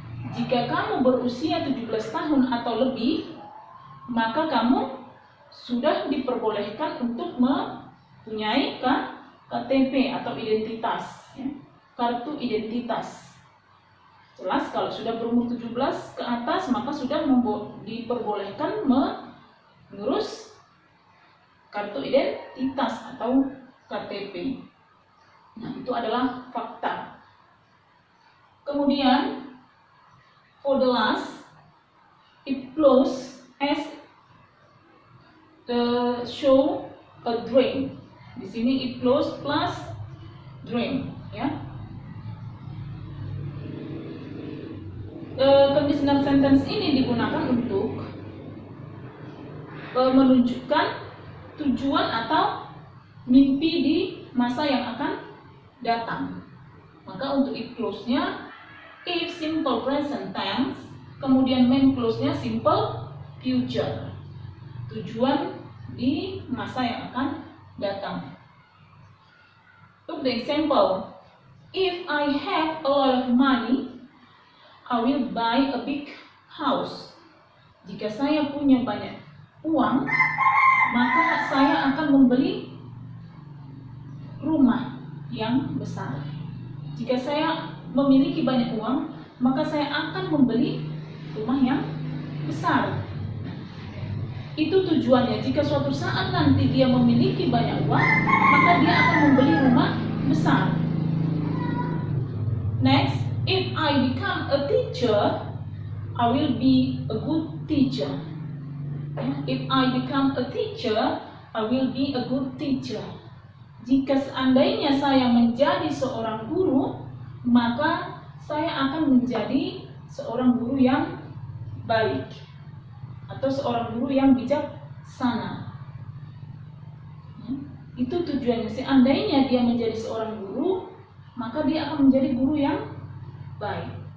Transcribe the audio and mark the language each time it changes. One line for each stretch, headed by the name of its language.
Indonesian: Jika kamu berusia 17 tahun atau lebih, maka kamu sudah diperbolehkan untuk mempunyai KTP atau identitas, ya, kartu identitas. Jelas, kalau sudah berumur 17 ke atas, maka sudah diperbolehkan mengurus kartu identitas atau KTP. Nah, itu adalah fakta.
English: Kemudian, for the last, it clause as show a dream.
Indonesian: Di sini it clause plus dream, ya. Conditional sentence ini digunakan untuk menunjukkan tujuan atau mimpi di masa yang akan datang. Maka untuk if clause-nya, if simple present tense, kemudian main clause-nya simple future. Tujuan di masa yang akan datang.
English: Look the example. If I have a lot of money, I will buy a big house.
Indonesian: Jika saya punya banyak uang, maka saya akan membeli rumah yang besar. Jika saya memiliki banyak uang, maka saya akan membeli rumah yang besar. Itu tujuannya. Jika suatu saat nanti dia memiliki banyak uang, maka dia akan membeli rumah besar.
English: Next, if I become a teacher, I will be a good teacher. If I become a teacher, I will be a good teacher.
Indonesian: Jika seandainya saya menjadi seorang guru, maka saya akan menjadi seorang guru yang baik atau seorang guru yang bijaksana. Itu tujuannya. Seandainya dia menjadi seorang guru, maka dia akan menjadi guru yang baik.